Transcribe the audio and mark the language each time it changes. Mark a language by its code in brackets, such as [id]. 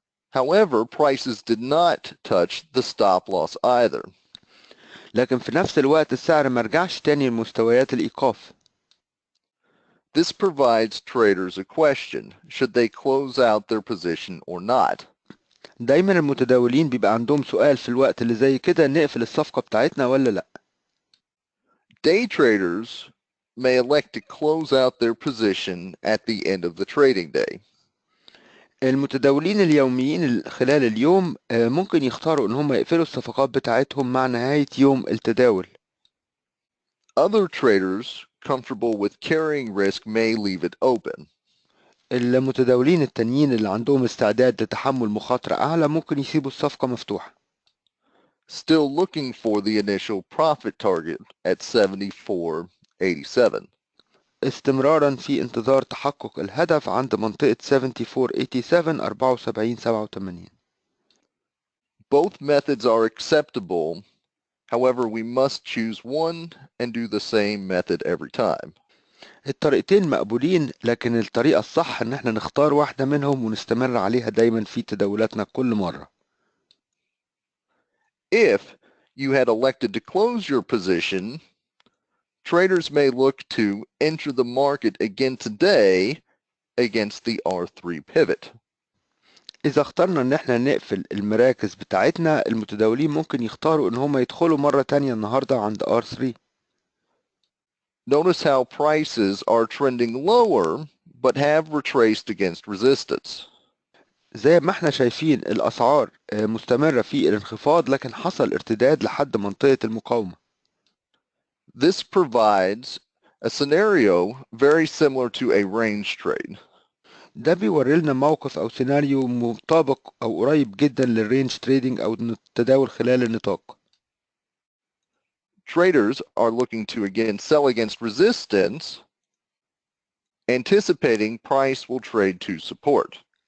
[en] However, prices did not touch the stop loss either. [ar] لكن في نفس الوقت السعر مرجعش تاني لمستويات الإيقاف. [en] This provides traders a question: should they close out their position or not? [ar] دايما المتداولين بيبقى عندهم سؤال في الوقت اللي زي كده، نقفل الصفقة بتاعتنا ولا لأ؟ [en] Day traders may elect to close out their position at the end of the trading day. [ar] المتداولين اليوميين خلال اليوم ممكن يختاروا ان هم يقفلوا الصفقات بتاعتهم مع نهاية يوم التداول. [en] Other traders comfortable with carrying risk may leave it open. [ar] المتداولين التانيين اللي عندهم استعداد لتحمل مخاطرة أعلى ممكن يسيبوا الصفقة مفتوحة. [en] Still looking for the initial profit target at 74.87. [ar] استمرارا في انتظار تحقق الهدف عند منطقة 74.87 74.87. [en] Both methods are acceptable. However, we must choose one and do the same method every time. [ar] الطريقتين مقبولين، لكن الطريقة الصح ان احنا نختار واحدة منهم ونستمر عليها دايما في تداولاتنا كل مرة. [en] If you had elected to close your position, traders may look to enter the market again today against the R3 pivot. [ar] إذا اخترنا إن احنا نقفل المراكز بتاعتنا، المتداولين ممكن يختاروا إن هم يدخلوا مرة تانية النهاردة عند R3. [en] Notice how prices are trending lower but have retraced against resistance. [ar] زي ما احنا شايفين الأسعار مستمرة في الانخفاض، لكن حصل ارتداد لحد منطقة المقاومة. [en] This provides a scenario very similar to a range trade. [ar] ده بيوري لنا موقف أو سيناريو مطابق أو قريب جدا للرينج تريدينج أو التداول خلال النطاق. [en] Traders are looking to again sell against resistance, anticipating price will trade to support.